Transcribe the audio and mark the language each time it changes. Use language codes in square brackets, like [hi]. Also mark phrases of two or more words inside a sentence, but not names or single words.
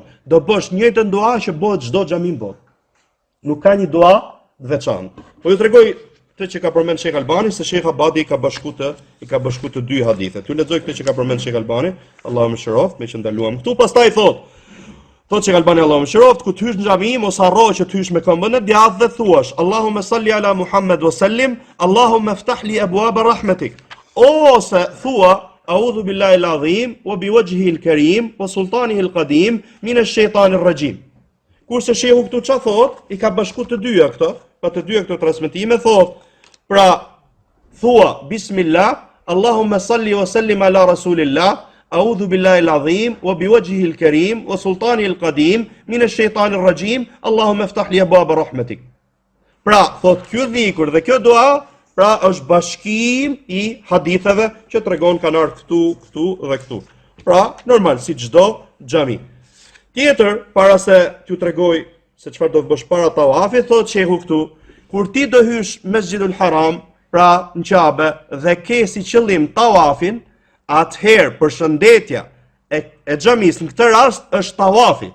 [sq] Do bësh njëjtën dua që bëhet çdo xhami në botë. Nuk ka një dua të veçantë. Po ju tregoj këtë që ka përmend Sheikh Albani, se Sheikh Abadi i ka bashku të dy hadithe. Ju lexoj këtë që ka përmend Sheikh Albani, Allahu mëshiroft, me që ndaluam këtu. Pastaj thot Sheikh Albani Allahu mëshiroft, ku të hysh në xhami, mos harro që të hysh me këmbën e djathtë dhe thuash [ar] اللهم صل على محمد وسلم اللهم افتح لي أبواب رحمتك. Ose thua أعوذ بالله العظيم وبوجهه الكريم وسلطانه القديم من الشيطان الرجيم. [sq] Kurse shehu këtu çfarë thot? I ka bashku të dyja këto, pa të dyja këto transmetime thot, pra thua [ar] بسم الله اللهم صل وسلم على رسول الله أعوذ بالله العظيم وبوجهه الكريم وسلطانه القديم من الشيطان الرجيم اللهم افتح لي أبواب رحمتك. [sq] Pra thot ky dhikur dhe kjo dua pra është bashkim i haditheve që tregon kanë ardhur këtu dhe këtu. Pra, normal si çdo xhami. Tjetër, para se t'ju tregoj se çfarë do të bësh para tawafit, thotë shehu këtu, kur ti do hysh Mesxhidul Haram, pra në Ka'be dhe ke si qëllim tawafin, atëherë përshëndetja e xhamis në këtë rast është tawafi.